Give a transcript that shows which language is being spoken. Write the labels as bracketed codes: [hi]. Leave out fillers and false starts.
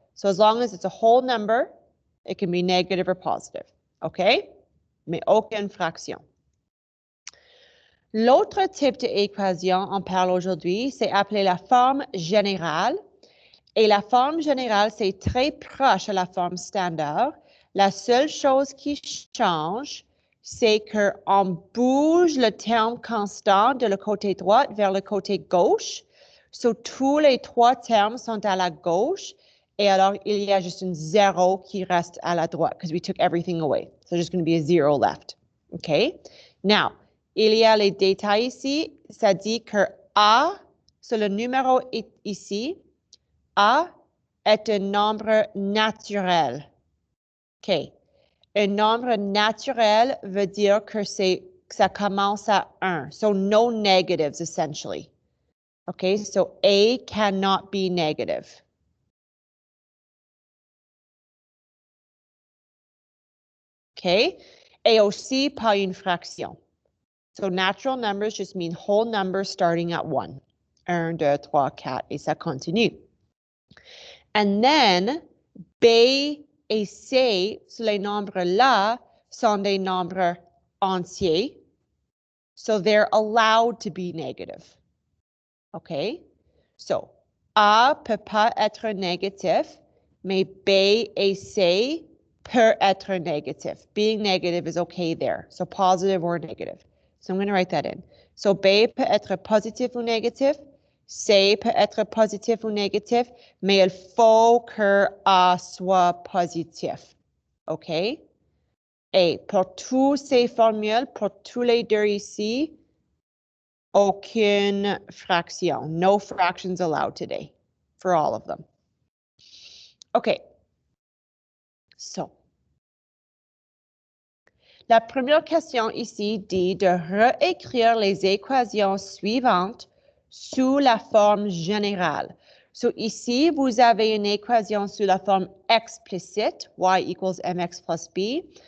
[en] So, as long as it's a whole number, it can be negative or positive. [fr] Okay? Mais aucune fraction. L'autre type d'équation on parle aujourd'hui, c'est appelé la forme générale. Et la forme générale, c'est très proche à la forme standard. La seule chose qui change, c'est qu'on bouge le terme constant de le côté droit vers le côté gauche. So, tous les trois termes sont à la gauche. Et alors, il y a juste un zéro qui reste à la droite [en] because we took everything away. So, there's going to be a zero left. OK? [fr] Now, il y a les détails ici. Ça dit que A, c'est le numéro ici. A est un nombre naturel. OK. Un nombre naturel veut dire que ça commence à 1. [en] So, no negatives, essentially. OK? So, A cannot be negative. OK? [fr] Et aussi pas une fraction. [en] So, natural numbers just mean whole numbers starting at 1. 1, 2, 3, 4, et ça continue. And then, B et C, les nombres-là, sont des nombres entiers. So, they're allowed to be negative. OK? [fr] So, A peut pas être négatif, mais B et C peut être négatif. [en] Being negative is okay there. So, positive or negative. So, I'm going to write that in. [fr] So, B peut être positif ou négatif. C peut être positif ou négatif, mais il faut que A soit positif. OK? Et Et pour toutes ces formules, pour tous les deux ici, aucune fraction. [en] No fractions allowed today for all of them. Okay. [fr] So, la première question ici dit de réécrire les équations suivantes sous la forme générale. So ici, vous avez une équation sous la forme explicite, [en] y equals mx plus b.